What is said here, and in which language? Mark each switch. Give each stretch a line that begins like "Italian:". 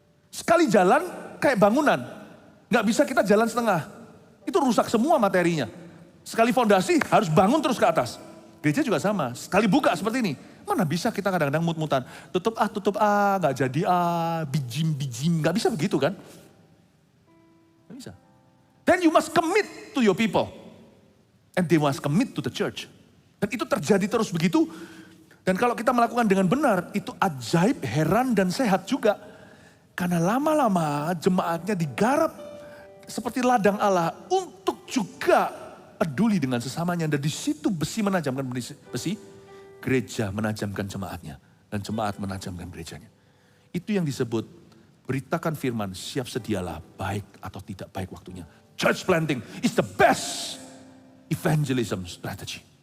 Indonesian: Sekali jalan kayak bangunan, gak bisa kita jalan setengah. Itu rusak semua materinya. Sekali fondasi harus bangun terus ke atas. Gereja juga sama, sekali buka seperti ini, Mana bisa kita kadang-kadang mut-mutan. Tutup gak jadi bijim, gak bisa begitu kan? Gak bisa.
English: Then you must commit to your people. And they must commit to the church.
Indonesian: Dan itu terjadi terus begitu. Dan kalau kita melakukan dengan benar, itu ajaib, heran, dan sehat juga. Karena lama-lama jemaatnya digarap seperti ladang Allah untuk juga peduli dengan sesamanya. Dan di situ besi menajamkan besi, gereja menajamkan jemaatnya. Dan jemaat menajamkan gerejanya. Itu yang disebut beritakan firman, siap sedialah baik atau tidak baik waktunya.
English: Church planting is the best evangelism strategy.